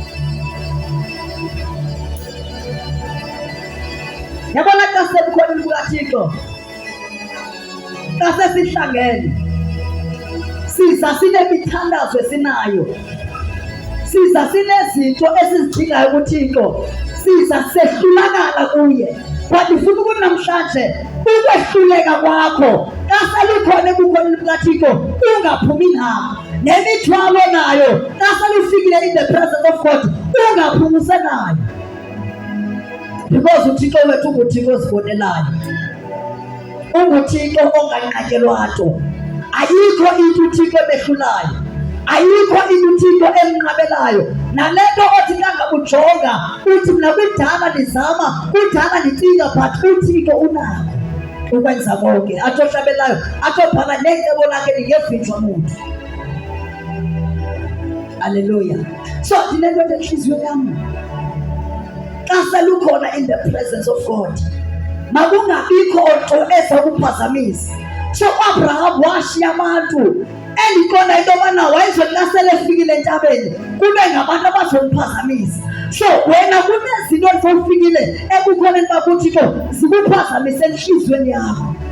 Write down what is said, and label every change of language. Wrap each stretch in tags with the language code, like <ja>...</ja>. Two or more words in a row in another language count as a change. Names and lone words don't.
<xh>Yabona xa sebukhoneni bukaThixo, xa sesihlangene siza sinemithandazo esinayo, siza sinezinto esizidingayo kuThixo, siza sehlulakala kuye. But ndifuna ukuthi namhlanje ukwehluleka kwakho xa selukhona ebukhoneni bukaThixo ungaphumi nabo. Nemithwalo nayo xa selufikile</xh> <en>in the presence of God</en> <xh>ungaphumi usenayo, because uThixo wethu unguThixo ozibonelayo, unguThixo onganqatyelwa nto. Ayikho into uThixo emehlulayo, ayikho into uThixo emnqabelayo. Nale nto othi xa ngabujonga uthi mna kudala ndizama, kudala ndicinga, but uThixo unako ukwenza konke. Atsho ohlabelayo, atsho bhala necebo lakhe lingevinjwa muntu. Haleluya. So ndinento enhliziyo yam, xa selukhona</xh> <en>in the presence of God</en> <xh>makungabikho nto ezakuphazamisa. So uAbraham washiya abantu endiqonda into yobana wayezothi xa sele efikile entabeni kube ngabantu abazomphazamisa. So wena kunezinto ezowufikile ekukhoneni bakuThixo zikuphazamise enhliziyweni yakho.</xh>